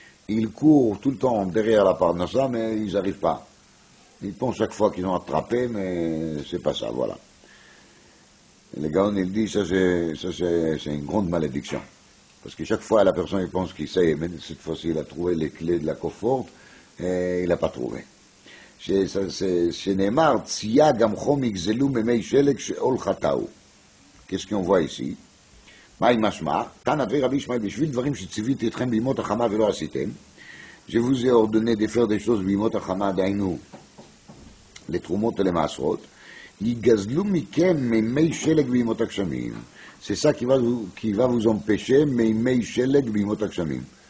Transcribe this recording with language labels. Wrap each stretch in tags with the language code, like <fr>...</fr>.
<fr>Ils courent tout le temps derrière la parnasa, mais ils n'arrivent pas. Ils pensent chaque fois qu'ils ont attrapé, mais c'est pas ça, voilà. Le Gaon, il dit, ça c'est une grande malédiction. Parce que chaque fois, la personne, il pense qu'il sait, mais cette fois-ci, il a trouvé les clés de la coffre, et il n'a pas trouvé.</fr> <he>שנאמר, צייה גם חום יגזלו ממי שלג שאול חטאו.</he> <fr>Qu'est-ce qu'on voit ici?</fr> <he>מהי משמע? תנא דבי רבי ישמעאל, בשביל דברים שציוויתי אתכם בימות החמה ולא עשיתם,</he> <fr>je vous ai ordonné de faire des choses</fr> <he>בימות החמה, דהיינו, לתרומות ולמעשרות, יגזלו מכם מימי שלג בימות הגשמים.</he> <fr>C'est ça qui va vous empêcher</fr> <he>מימי שלג בימות הגשמים.</he>